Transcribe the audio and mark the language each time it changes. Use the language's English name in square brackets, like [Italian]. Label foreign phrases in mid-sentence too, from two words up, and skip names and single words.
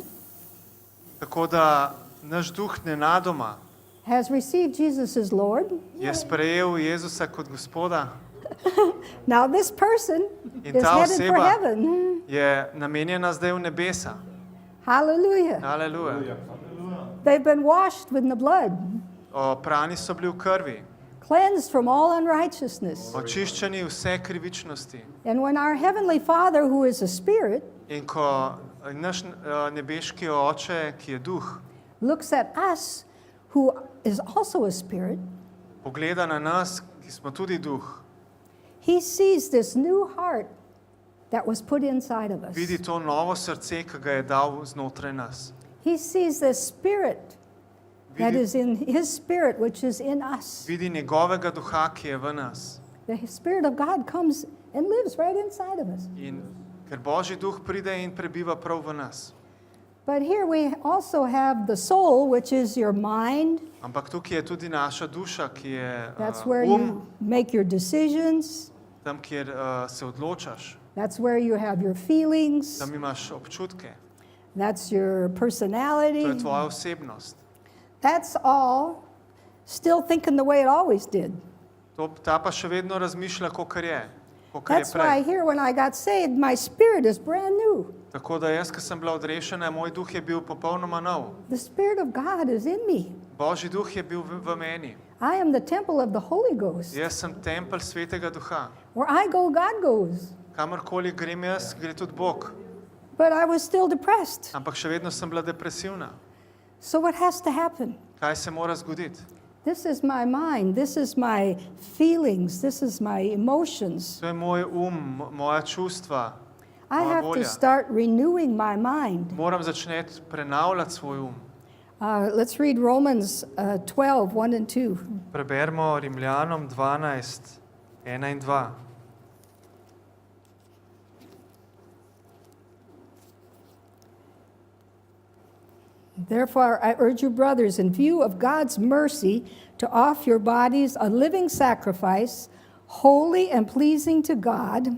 [Slovenian] Tako da naš duh nenadoma [English] has received Jesus as Lord. [Slovenian] je sprejel Jezusa kot Gospoda [English] Now this person [Slovenian] in [English] is [Slovenian] ta [English] headed for [Slovenian] oseba [English] heaven. [Slovenian] je namenjena zdaj v nebesa. [English] Hallelujah. [Slovenian] Aleluja. [English] They've been washed with the blood, [Slovenian] Oprani so bili v krvi, [English] cleansed from all unrighteousness. [Slovenian] očiščeni vse krivičnosti. [English] And when our Heavenly Father, who is a spirit, [Slovenian] In ko naš nebeški oče, ki je duh, [English] looks at us, who is also a spirit, [Slovenian] pogleda na nas, ki smo tudi duh, [English] he sees this new heart that was put inside of us. [Slovenian] vidi to novo srce, ki ga je dal znotraj nas. [English] He sees the spirit that [Slovenian] Vidi, [English] is in his spirit, which is in us. [Slovenian] vidi njegovega duha, ki je v nas. [English] the Spirit of God comes and lives right inside of us. [Slovenian] In ker Božji duh pride in prebiva prav v nas. [English] But here we also have the soul, which is your mind. [Slovenian] Ampak tukaj je tudi naša duša, ki je [English] That's where you make your decisions. [Slovenian] tam, kjer se odločaš, [English] That's where you have your feelings. [Slovenian] tam imaš občutke, [English] That's your [Slovenian] to je [English] personality. [Slovenian] tvoja osebnost. [English] That's all still thinking the way it always did. [Slovenian] Ta pa še vedno razmišlja, kakor je [English] That's why [Slovenian] prej. [English] here when I got saved, my spirit is brand new. [Slovenian] Tako da jaz, ko sem bila odrešena, moj duh je bil popolnoma nov. [English] The Spirit of God is in me. [Slovenian] Božji duh je bil v meni. [English] I am the temple of the Holy Ghost. [Slovenian] Jaz sem tempelj svetega duha. [English] Where I go, God goes. [Slovenian] Kamorkoli grem jaz, gre tudi Bog. [English] But I was still depressed. [Slovenian] Ampak še vedno sem bila depresivna. [English] So what has to happen? [Slovenian] Kaj se mora zgoditi? [English] This is my mind. This is my feelings. This is my emotions. [Slovenian] To je moj moja čustva. [English] I [Slovenian] Moja [English] have to [Slovenian] volja. [English] start renewing my mind. [Slovenian] Moram začeti prenavljati svoj [English] Let's read Romans 12, 1 and 2. [Slovenian] Preberimo Rimljanom 12, 1 in 2. [English] Therefore, I urge you, brothers, in view of God's mercy, to offer your bodies a living sacrifice, holy and pleasing to God.